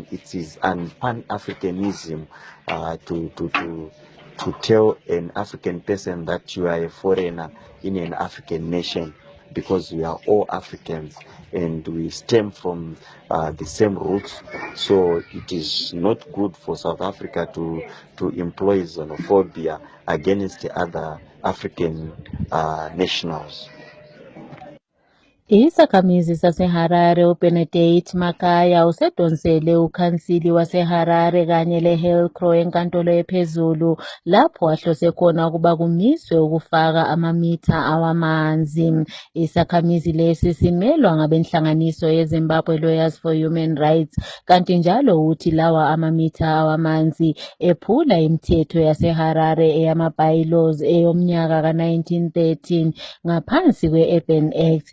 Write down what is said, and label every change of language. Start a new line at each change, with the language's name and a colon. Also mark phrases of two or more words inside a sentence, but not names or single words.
English: It is an Pan-Africanism to tell an African person that you are a foreigner in an African nation, because we are all Africans and we stem from the same roots. So it is not good for South Africa to employ xenophobia against the other African nationals.
North Ndebele: Isakhamizi saseHarare uBenedict Makaya usedonsele ukhansili waseHarare kanye leHillcrow enkantolo ephezulu lapho wahlose khona ukuba kumiswe ukufaka amamitha awamanzi. Isakhamizi lesi simelwa ngabenhlanganiso yeZimbabwe Lawyers for Human Rights, kanti njalo uthi lawa amamitha awamanzi ephula imithetho yaseHarare eyama-bylaws eyomnyaka ka-1913 ngaphansi kwe-Urban Act.